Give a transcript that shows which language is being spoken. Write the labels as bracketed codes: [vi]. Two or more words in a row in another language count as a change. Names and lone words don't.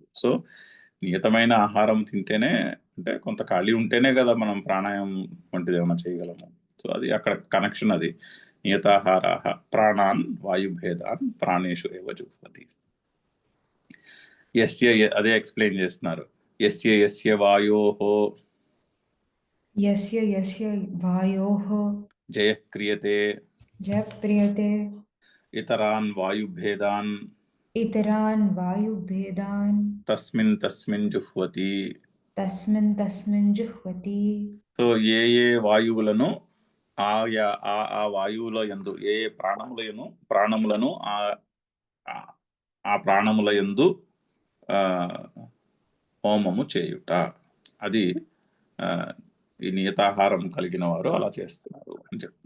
[te] సో నియతమైన ఆహారం తింటేనే, అంటే కొంత ఖాళీ ఉంటేనే కదా మనం ప్రాణాయామం వంటిది ఏమైనా చేయగలము. సో అది అక్కడ కనెక్షన్. [sa] అది नियताहाराः प्राणान् वायुभेदान् प्राणेषु एव जुह्वति. [te] అదే ఎక్స్ప్లెయిన్ చేస్తున్నారు. [sa] यस्य यस्य वायोः यस्य यस्य वायोः जयः क्रियते जयः क्रियते इतरान् वायुभेदान् इतरान् वायुभेदान् तस्मिन् तस्मिन् जुह्वति. तस्मिन् तस्मिन् जुह्वति [te] సో ఏ వాయువులను ఆ వాయువుల యందు, ఏ ప్రాణములను ఆ ప్రాణముల యందు హోమము చేయుట. అది ఈ నియతాహారం కలిగిన వారు అలా చేస్తున్నారు అని చెప్తున్నారు.